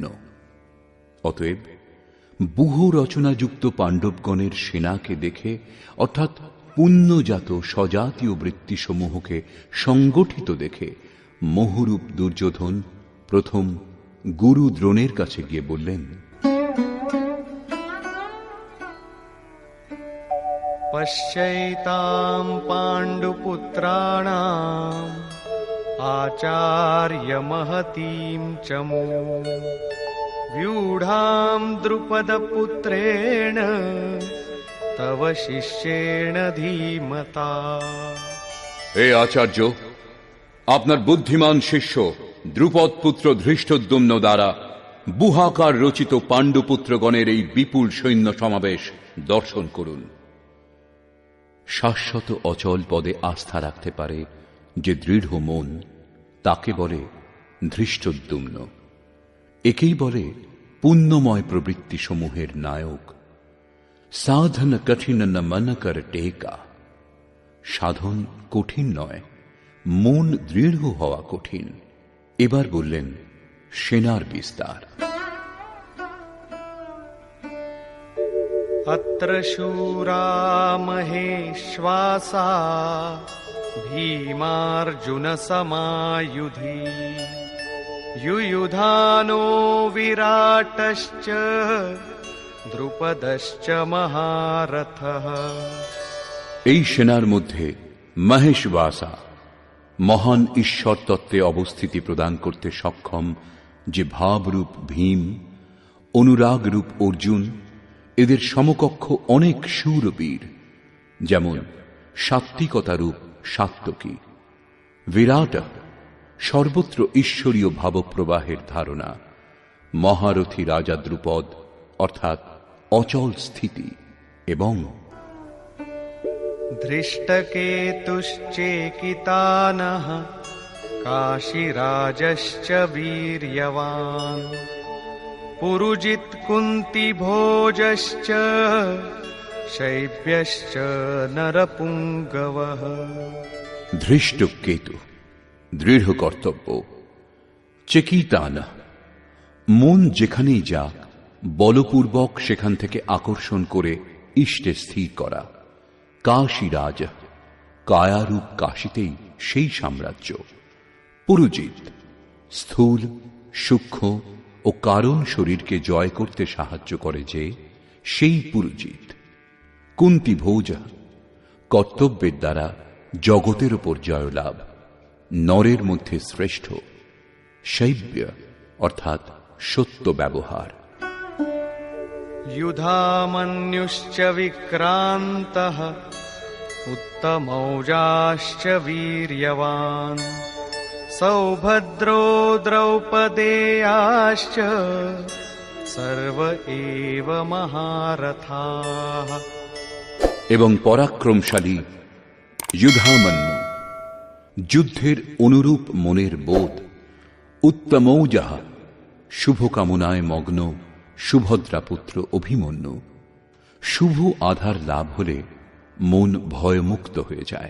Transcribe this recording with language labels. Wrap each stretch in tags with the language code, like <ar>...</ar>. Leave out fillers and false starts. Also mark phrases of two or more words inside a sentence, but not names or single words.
<bn>অতএব বুহ রচনাযুক্ত পাণ্ডবগণের সেনাকে দেখে, অর্থাৎ পুণ্যজাত স্বজাতীয় বৃত্তিসমূহকে সংগঠিত দেখে মোহরূপ দুর্যোধন প্রথম গুরু দ্রোণের কাছে গিয়ে বললেন,</bn> <sa>পশ্যৈতাম পাণ্ডুপুত্রাণাম আচার্য মহতীম চমু व्यूढां द्रुपदपुत्रेण तव शिष्येण धीमता।</sa> <bn>হে আচার্য, আপনার বুদ্ধিমান শিষ্য দ্রুপদ পুত্র ধৃষ্টদ্যুম্ন দ্বারা বুহাকার রচিত পাণ্ডুপুত্রগণের এই বিপুল সৈন্য সমাবেশ দর্শন করুন। শাশ্বত অচল পদে আস্থা রাখতে পারে যে দৃঢ় মন, তাকে বলে ধৃষ্টদ্যুম্ন। একেই বলে পুণ্যময় প্রবৃত্তি সমূহের নায়ক।</bn> <awa>साधन कठिन न मन कर टेका।</awa> <bn>সাধন কঠিন নয়, মন দৃঢ় হওয়া কঠিন। এবার বললেন সেনার বিস্তার।</bn> <sa>अत्र शूरा महेश्वासा भीमार्जुन समायुधि युयुधानो विराटश्च द्रुपदश्च महारथः।</sa> <bn>এই সেনার মধ্যে মহেশবাসা, মহান ঈশ্বর তত্ত্বে অবস্থিতি প্রদান করতে সক্ষম যে ভাবরূপ ভীম, অনুরাগরূপ অর্জুন, এদের সমকক্ষ অনেক শূরবীর, যেমন সাত্ত্বিকতারূপ সাত্ত্বকী। বিরাট, সর্বত্র ঈশ্বরীয় ভাবপ্রবাহের ধারণা। মহারথী রাজা দ্রুপদ অর্থাৎ অচল স্থিতি, এবং</bn> <sa>धृष्टकेतुश्चेकितानः काशीराजश्च वीर्यवान् पुरुजित् कुन्तिभोजश्च शैब्यश्च नरपुङ्गवः।</sa> <bn>ধৃষ্ট কেতু, দৃঢ় কর্তব্য। চেকিতানা, মন যেখানেই যাক বলপূর্বক সেখান থেকে আকর্ষণ করে ইষ্টে স্থির করা। কাশীরাজ, কায়ারূপ কাশীতেই সেই সাম্রাজ্য। পুরুজিত, স্থূল সূক্ষ্ম ও কারণ শরীরকে জয় করতে সাহায্য করে যে, সেই পুরুজিত। কুন্তিভোজ, কর্তব্যের দ্বারা জগতের উপর জয়লাভ, নরের মধ্যে শ্রেষ্ঠ। শৈব্য অর্থাৎ সত্য ব্যবহার।</bn> <sa>युधामन्युश्च विक्रान्तः उत्तमौजाश्च वीर्यवान् सौभद्रो द्रौपदेयाश्च सर्व एव महारथाः।</sa> <bn>এবং পরাক্রমশালী যুধামন্যু, যুদ্ধের অনুরূপ মনের বোধ। উত্তমৌজাহ, শুভকামনায় মগ্ন সুভদ্রা পুত্র অভিমন্যু। শুভ আধার লাভ হলে মন ভয়মুক্ত হয়ে যায়।</bn>